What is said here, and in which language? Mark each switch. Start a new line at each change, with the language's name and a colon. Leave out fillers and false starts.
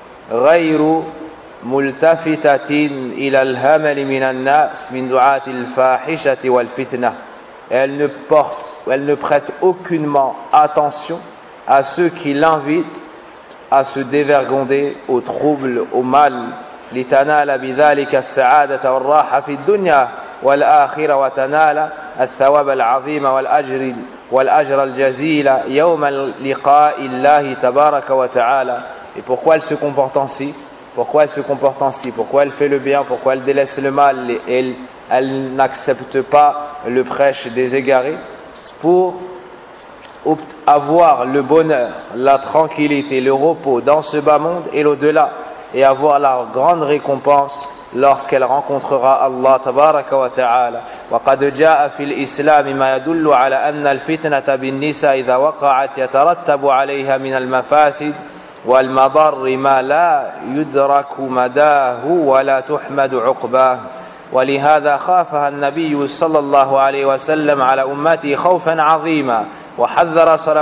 Arabic: غَيْرُ مُلْتَفِتَةٍ إِلَى الْهَمَلِ مِنَ النَّاسِ مِنْ دُعَاتِ الْفَاحِشَةِ وَالْفِتْنَةِ
French: Elle ne prête aucunement attention à ceux qui l'invitent à se dévergonder au trouble, au mal.
Arabic: لِتَنَالَ بِذَلِكَ السَّعَادَةَ وَالرَّاحَةَ فِي الدُّنْيَا والآخرة وتنال الثواب العظيم والأجر الجزيل يوم لقاء الله تبارك وتعالى.
French: Et pourquoi elle se comporte ainsi? Pourquoi elle se comporte ainsi? Pourquoi elle fait le bien? Pourquoi elle délaisse le mal? Elle n'accepte pas le prêche des égarés pour avoir le bonheur, la tranquillité, le repos dans ce bas monde et l'au-delà, et avoir la grande récompense lorsqu'elle rencontrera Allah tabaraka wa ta'ala.
Arabic: وقد جاء في الإسلام ما يدل على أن الفتنة بالنساء إذا وقعت يترتب عليها من المفاسد والمضر ما لا يدرك مداه ولا تحمد عقباه ولهذا خافها النبي صلى الله عليه وسلم على أمته خوفا عظيما وحذر